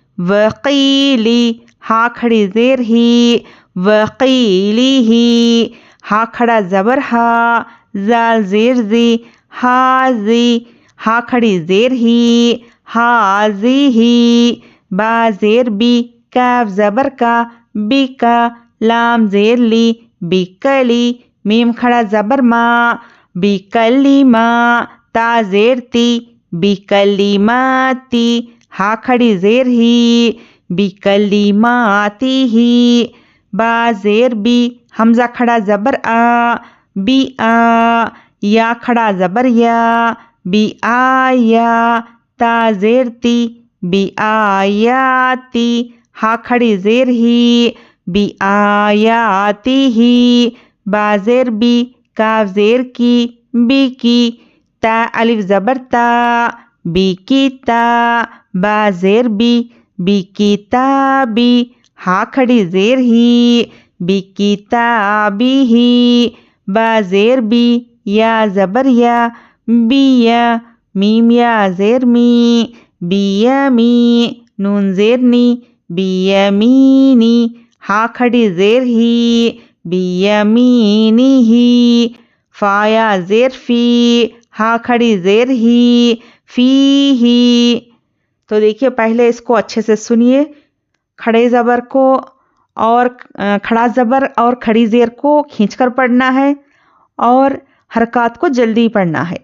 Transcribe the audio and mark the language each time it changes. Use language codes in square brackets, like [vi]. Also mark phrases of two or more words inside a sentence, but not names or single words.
[ur] وقیلی، ہا کھڑی زیر ہی، وقیلی ہی، ہا کھڑا زبر ہا، زال زیر زی، حازی، ہا کھڑی زیر ہی، حازی ہی، با زیر بی، کاف زبر کا، بی کا، لام زیر لی، بیکلی، میم کھڑا زبر ما، بیکلیما، تا زیر تی، بیکلیماتی، ہا کھڑی زیر ہی، بیکلیماتی ہی، با زیر بی، حمزہ کھڑا زبر آ، بی آ، یا کھڑا زبر یا، بی آیا، تا زیر تی، بی آیاتی، ہا کھڑی زیر ہی، بی آیاتی ہی، با زیر بی، کاف زیر کی، بی کی، تا الف زبر تا، بی کی تا، با زیر بی، بی کی تابی، ہا کھڑی زیر ہی، بی کی تابی ہی، با زیر بی، یا زبر یا، بی یا، میم یا زیر می، بی یمی، نون زیر نی، بی یمینی، ہا کھڑی زیر ہی، بی یمینی ہی، فا یا زیر فی، ہا کھڑی زیر ہی، فی ہی۔ تو دیکھیے پہلے اس کو اچھے سے سنیے، کھڑے زبر کو اور کھڑا زبر اور کھڑی زیر کو کھینچ کر پڑھنا ہے اور حرکات کو جلدی پڑھنا ہے۔